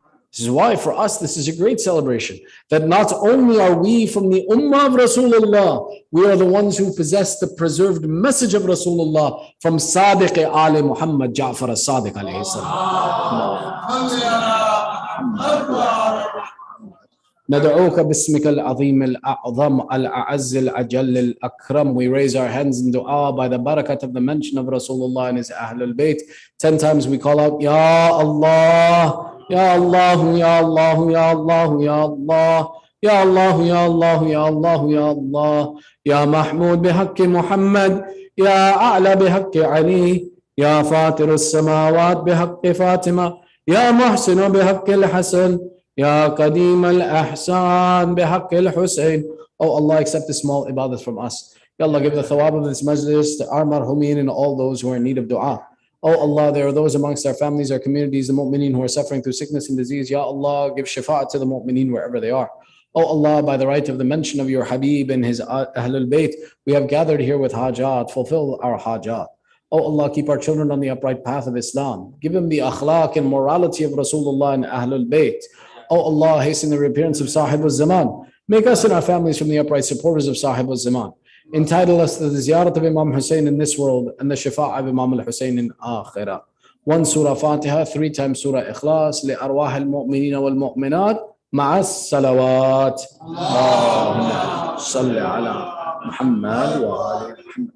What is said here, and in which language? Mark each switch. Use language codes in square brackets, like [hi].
[en] This is why for us this is a great celebration, that not only are we from the ummah of Rasulullah, we are the ones who possess the preserved message of Rasulullah from Sadiq Ali Muhammad Ja'far As-Sadiq alayhi salam. [ar] ندعوك باسمك العظيم الأعظم الأعز الأجل الأكرم. [en] We raise our hands in dua by the barakat of the mention of Rasulullah and his Ahlul Bayt. 10 times we call out, Ya Allah, Ya Allah, Ya Allah, Ya Allah, Ya Allah. [ar] يا الله يا الله يا الله يا الله يا محمود بحق محمد يا أعلى بحق علي يا فاطر السماوات بحق فاطمة يا محسن بحق الحسن يا قديم الأحسان بحق الحسين. [en] Oh Allah, accept this small ibadah from us. Ya Allah, give the thawab of this majlis to our marhumin and all those who are in need of dua. Oh Allah, there are those amongst our families, our communities, the mu'mineen who are suffering through sickness and disease. Ya Allah, give shafa'at to the mu'mineen wherever they are. Oh Allah, by the right of the mention of your Habib and his Ahlul Bayt, we have gathered here with hajat. Fulfill our hajat. Oh Allah, keep our children on the upright path of Islam. Give them the akhlaq and morality of Rasulullah and Ahlul Bayt. Oh Allah, hasten the reappearance of Sahib al-Zaman. Make us and our families from the upright supporters of Sahib al-Zaman. Entitle us to the ziyarat of Imam Hussain in this world and the shafa'a of Imam al-Hussain in akhirah. 1 Surah Fatiha, 3 times Surah Ikhlas, [ar] لأرواح المؤمنين والمؤمنات مع الصلوات. اللهم صل على محمد وآل محمد.